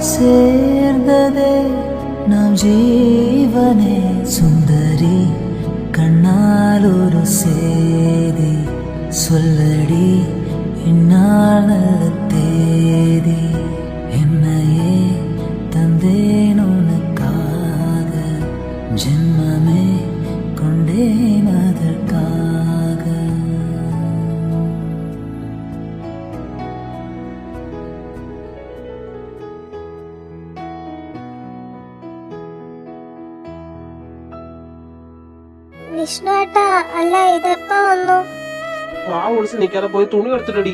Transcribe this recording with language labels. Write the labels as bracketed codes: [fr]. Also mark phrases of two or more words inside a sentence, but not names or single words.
[ta] சேர்ந்ததே நாம் ஜீவனே சுந்தரி கண்ணால் ஒரு சேதி சொல்லடி இந்நாள் நல்ல தேதி என்னையே தந்தேன் உனக்காக ஜென்மமே கொண்டேன் அதற்காக. [ml] വിഷ്ണുവേട്ടാ, അല്ല ഇതെപ്പോ വന്നു? നിക്കാതെ പോയി തുണി എടുത്തിട്ടടി.